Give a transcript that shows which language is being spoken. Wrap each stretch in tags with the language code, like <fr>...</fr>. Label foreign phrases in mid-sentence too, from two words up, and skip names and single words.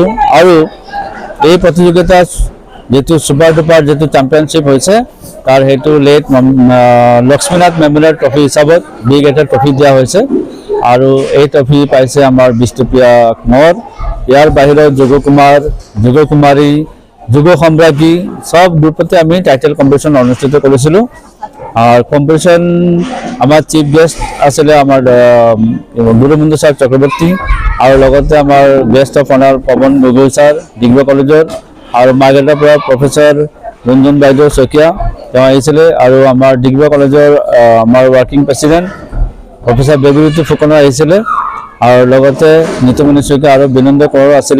<as>আৰু এই প্ৰতিযোগিতাত যেটো</as> <en>super duper</en> <as>যেটো চেম্পিয়নশ্বিপ হৈছে তাৰ হেতু লেট লক্ষ্মীনাথ মেমোৰিয়েল ট্ৰফি হিচাপত বিগ এটা ট্ৰফি দিয়া হৈছে আৰু এই ট্ৰফি পাইছে আমাৰ বিষ্ণুপ্ৰিয়া কোঁৱৰ। ইয়াৰ বাহিৰত যোগ কুমাৰ, যোগ কুমাৰী, যোগ সম্ৰাজ্ঞী সব গ্ৰুপতে আমি</as> <en>title competition</en> <as>অনুষ্ঠিত কৰিছিলোঁ। আর কম্পিটিশন আমার</as> <en>chief guest</en> <as>আসলে আমার গুৰুবন্ধু ছাৰ চক্ৰৱৰ্তী আৰু লগতে আমাৰ</as> <en>guest of honour</en> <as>পৱন গগৈ ছাৰ ডিগবৈ কলেজৰ আৰু মাৰ্ঘেৰিটাৰ পৰা প্ৰফেসৰ ৰঞ্জন বাইদেউ শইকীয়া তেওঁ আহিছিলে আৰু আমাৰ ডিগবৈ কলেজৰ আমাৰ</as> <en>working president</en> <as>প্ৰফেসৰ বেবীৰুতু ফুকন আহিছিলে আৰু লগতে নিতুমণি শইকীয়া আৰু বিনন্দ কোঁৱৰ আছিলে।</as>